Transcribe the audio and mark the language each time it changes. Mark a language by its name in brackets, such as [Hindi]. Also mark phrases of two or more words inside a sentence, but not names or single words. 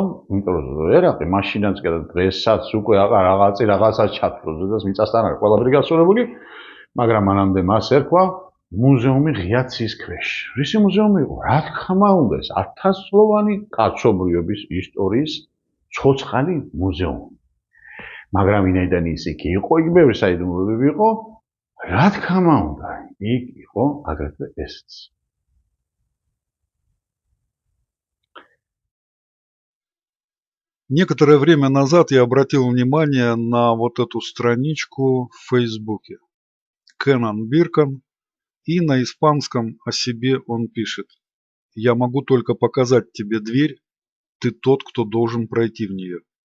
[Georgian] იმიტომ რომ ერაყი მაშინაც კი და დღესაც უკვე რაღაცას ჩათვლობს, და მიწასთან არის ყველაფერი გასწორებული, მაგრამ მანამდე მას ერქვა მუზეუმი ღია ცის ქვეშ. რისი მუზეუმი იყო? რა თქმა უნდა, ეს 1000-წლოვანი კაცობრიობის ისტორიის ცოცხალი მუზეუმი. მაგრამ ვინაიდან ის იქ იყო, იქ ბევრი საიდუმლოებები იყო, რა თქმა უნდა, იქ იყო აგრეთვე ესეც. [Russian] Некоторое время назад я обратил внимание на вот эту страничку в Фейсбуке. Кеннан Биркан, и на испанском о себе он пишет: «Я могу только показать тебе дверь, ты тот, кто должен пройти в нее».